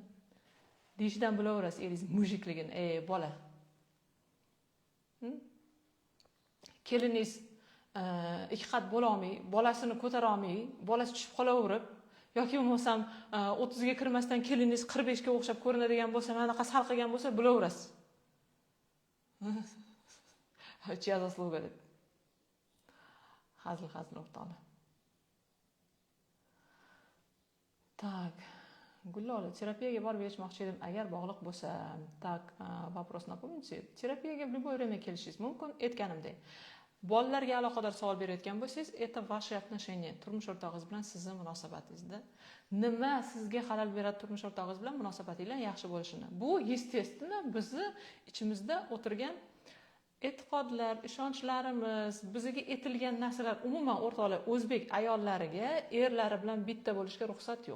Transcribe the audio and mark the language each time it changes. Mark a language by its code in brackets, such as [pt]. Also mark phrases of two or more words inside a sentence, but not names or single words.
[uz] Deyishdan bilaverasiz, eringiz mujikligini, bola. Keliniz ikki qat bo'la olmay, bolasini ko'tara olmay, bolasi tushib qolaverib, yoki bo'lmasam 30 ga kirmasdan keliniz 45 ga o'xshab ko'rinadigan bo'lsa, mana bunaqa sal qilgan bo'lsa, bilaverasiz. [ru] Чья заслуга [uz] deb. hazil o'rtoqlar. Так, Gullola, terapiyaga borib yechmoqchi edim, agar bog'liq bo'lsa. [ru] Так, вопрос напомните. Terapiyaga в любое время [uz] kelishingiz mumkin, aytganimdek. Bolalarga aloqador savol berayotgan bo'lsangiz, [ru] это ваши отношения, [uz] turmush o'rtog'ingiz bilan sizning munosabatingizda nima sizga xalal beradi turmush o'rtog'ingiz bilan munosabatinglar yaxshi bo'lishini. Bu естественно bizni ichimizda o'tirgan e'tiqodlar, ishonchlarimiz, bizga etilgan narsalar. Umuman o'rtoqlar, o'zbek ayollariga erlari bilan bitta bo'lishga ruxsat yo'q.